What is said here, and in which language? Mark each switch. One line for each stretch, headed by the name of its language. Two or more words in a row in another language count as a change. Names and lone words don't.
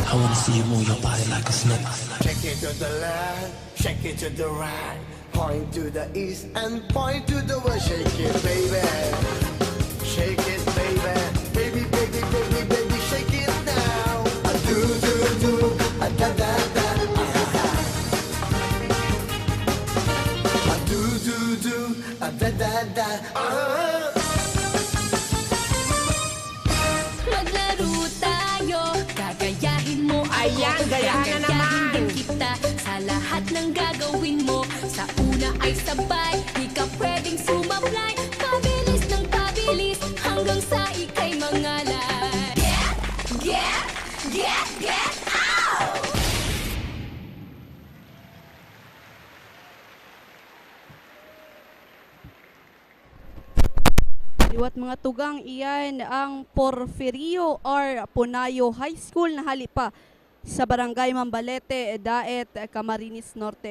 English: wanna see you move your body like a snake. Shake it to the left, shake it to the right. Point to the east and point to the west. Shake it, baby. Shake it, baby. Baby, baby, baby, baby, shake it now. A do, do, do, a da, da, da. A do, do, do, a da, da, da.
Filipino: Maglaro tayo, gagayahin mo ako. Ayan, gayahan na naman. Din kita sa lahat ng gagawin mo. Sa una ay sabay, di ka pwedeng sumablay. Pabilis ng pabilis, hanggang sa ikay mangalay.
English: Get out!
Bikol: Liwat mga tugang, iyan ang Porfirio R. Punayo High School na halipa sa Barangay Mambalete, Daet, Camarines Norte.